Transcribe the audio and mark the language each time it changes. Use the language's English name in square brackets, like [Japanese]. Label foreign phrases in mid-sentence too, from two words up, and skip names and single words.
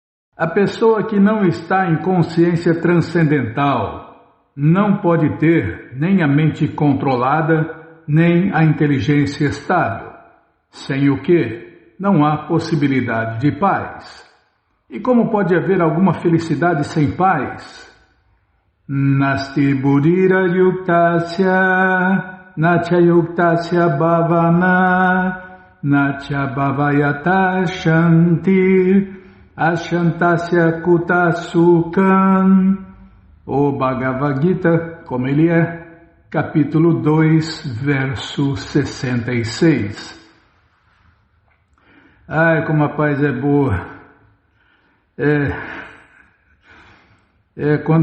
[Portuguese] A pessoa que não está em consciência transcendental não pode ter nem a mente controlada, nem a inteligência estável, sem o que não há possibilidade de paz. E como pode haver alguma felicidade sem paz? [Sanskrit] नास्ति बुद्धिर युक्तस्य, न च युक्तस्य भावना, न च भावयत शान्ति, अशान्तस्य कुतसुखम्. [Portuguese] O Bhagavad Gita, como ele é, capítulo 2, verso 66. Ai, como a paz é boa. Quando...